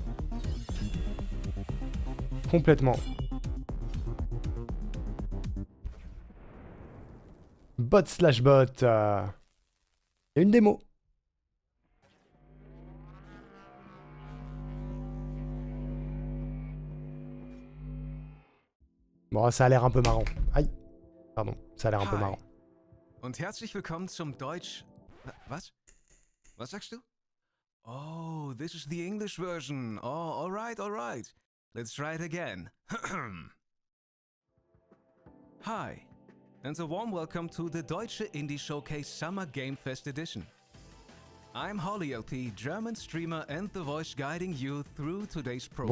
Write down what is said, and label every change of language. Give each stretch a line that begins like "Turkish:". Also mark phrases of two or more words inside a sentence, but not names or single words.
English: Complètement. Bot slash bot.
French: Il y a une démo. Bon, ça a l'air un peu marrant. Aïe. Pardon, ça a l'air un peu marrant.
German: Und herzlich willkommen zum Deutsch... Was? Was sagst du?
English: Oh, this is the English version. Oh, alright, alright. Let's try it again. Hi, and a warm welcome to the Deutsche Indie Showcase Summer Game Fest Edition. I'm Holly LP, German streamer and the voice guiding you through today's program.